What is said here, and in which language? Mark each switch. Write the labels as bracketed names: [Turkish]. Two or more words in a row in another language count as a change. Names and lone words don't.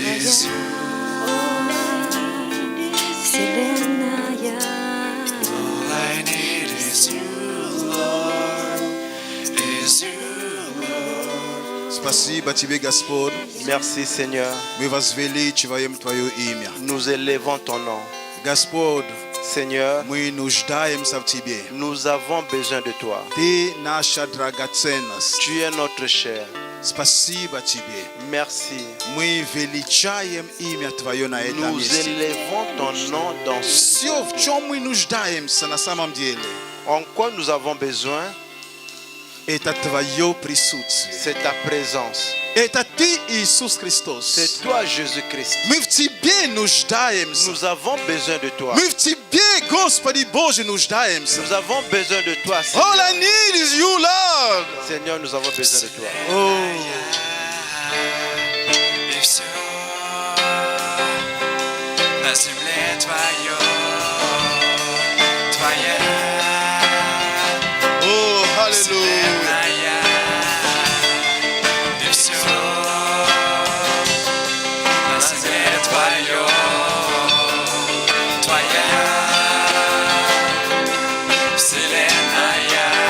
[English] is you. [Russian] Вселенная. [English] All I need is you, Lord. Is you, Lord. [Russian] Спасибо тебе, Господь. [French] Merci Seigneur, [Russian] Мы возвеличиваем Твое имя. [French] nous élevons ton nom. [Russian] Господь, [French] Seigneur, [Russian] мы нуждаемся в Тебе. [French] nous avons besoin de toi. [Russian] Ты наша драгоценность. [French] Tu es notre chair. [Russian] Спасибо Тебе. [French] Merci. [Russian] Мы величаем имя Твое на этом [French] Nous [Russian] месте. [French] élevons ton nom dans ce [Russian] Все, в чем мы нуждаемся на самом деле, [French] En quoi nous avons besoin, [Russian] это Твое присутствие. [French] c'est ta présence. [Russian] Это Ты, Иисус Христос. [French] C'est toi Jésus-Christ. [Russian] Мы в Тебе нуждаемся. [French] Nous avons besoin de toi. [Russian] Мы в Тебе, Господи Боже, нуждаемся. [French] Nous avons besoin de toi, [English] All I [French] Seigneur. [English] need is you, Lord. [French] Seigneur, nous avons besoin de toi. Oh, [Russian] И все на земле Твое, Твоя [English] oh, hallelujah. [Russian] вселенная. И все на земле Твое, Твоя вселенная.